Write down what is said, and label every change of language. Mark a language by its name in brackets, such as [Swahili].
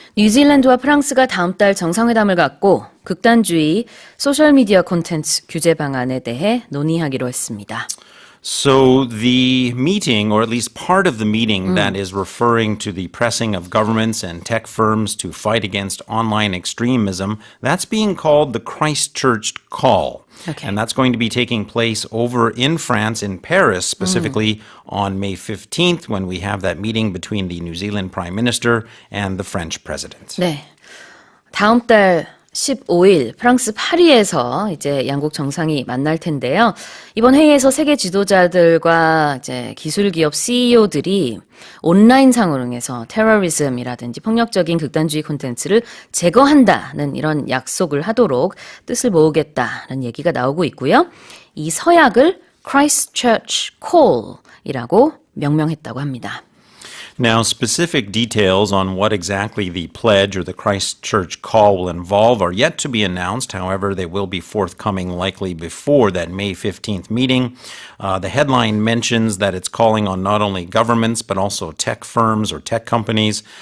[Korean] 뉴질랜드와 프랑스가 다음 달 정상회담을 갖고 극단주의 소셜미디어 콘텐츠 규제 방안에 대해 논의하기로 했습니다. [English] So the meeting, or at least part of the meeting that is referring to the pressing of governments and tech firms to fight against online extremism, that's being called the Christchurch Call. Okay. And that's going to be taking place over in France, in Paris, specifically on May 15th, when we have that meeting between the New Zealand Prime Minister and the French President. [Korean] 네. 다음 달 15일 프랑스 파리에서 이제 양국 정상이 만날 텐데요. 이번 회의에서 세계 지도자들과 이제 기술 기업 CEO들이 온라인 상으로 통해서 테러리즘이라든지 폭력적인 극단주의 콘텐츠를 제거한다는 이런 약속을 하도록 뜻을 모으겠다는 얘기가 나오고 있고요. 이 서약을 Christchurch Call이라고 명명했다고 합니다. [English] Now, specific details on what exactly the pledge or the Christchurch Call will involve are yet to be announced. However, they will be forthcoming likely before that May 15th meeting. The headline mentions that it's calling on not only governments, but also tech firms or tech companies.